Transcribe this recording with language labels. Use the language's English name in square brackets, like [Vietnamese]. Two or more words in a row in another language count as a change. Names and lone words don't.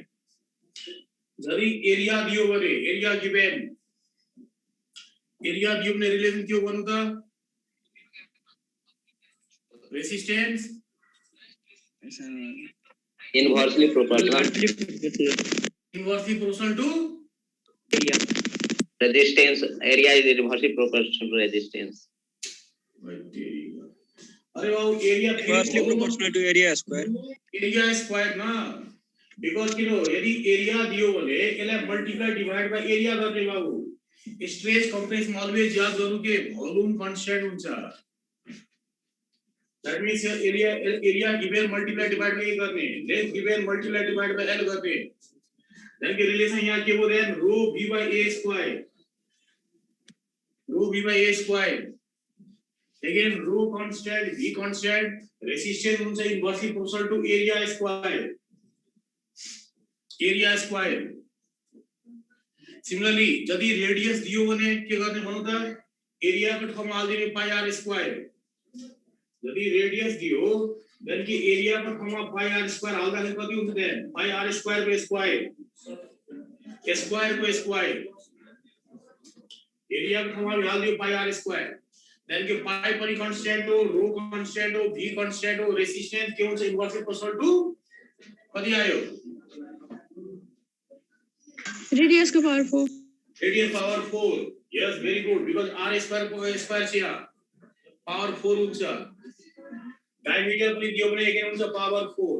[Nepali] जरी एरिया दियो भने [English] area given, [Nepali] एरिया दियो भने रिलेसन के हो भन्नु त रेजिस्टेन्स [English] inversely proportional टु area, resistance area is inversely proportional to resistance. [Hindi] अरे वो एरिया [English] inversely proportional to area स्क्वायर ना, [Nepali] बिकज किन यदि एरिया दियो भने यसलाई [English] multiply divide by area [Nepali] गर्ने बाबु। [English] stretch compress [Nepali] मा अलवेज याद गर्नु के [English] volume constant [Nepali] हुन्छ। [English] that means area given multiply divide by a [Nepali] गर्ने, [English] length given multiply divide by l [Nepali] गर्ने। देन के रिलेसन यहाँ के हो [English] then rho v by a square, rho v by a square, [Nepali] रो v बाइ a स्क्वायर। [English] again rho constant v constant, resistance [Nepali] हुन्छ [English] inversely proportional to area square, area square, [Nepali] एरिया स्क्वायर। सिमिलरली यदि रेडियस दियो भने के गर्ने भन्नु त एरिया को ठाउँमा हाल्दिने [English] pi r square. [Nepali] यदि रेडियस दियो देन कि एरिया को ठाउँमा [English] pi r square [Nepali] हाल्दाखेरि कति हुन्छ [English] then pi r square [Nepali] को [English] square, square [Nepali] को स्क्वायर, एरिया को ठाउँमा हाल्दियो [English] pi r square. [Nepali] देन के पाइ पनि कांस्टेंट हो, रो कांस्टेंट हो, v कांस्टेंट हो, रेजिस्टेंस के हुन्छ [English] inversely proportional to [Nepali] कति आयो [English] रेडियस का power 4, radius power 4. yes very good because r square [Nepali] को स्क्वायर छ यहाँ [English] power 4 [Nepali] हुन्छ। डायमिटर पनि दियो भने अगेन हुन्छ [English] power 4.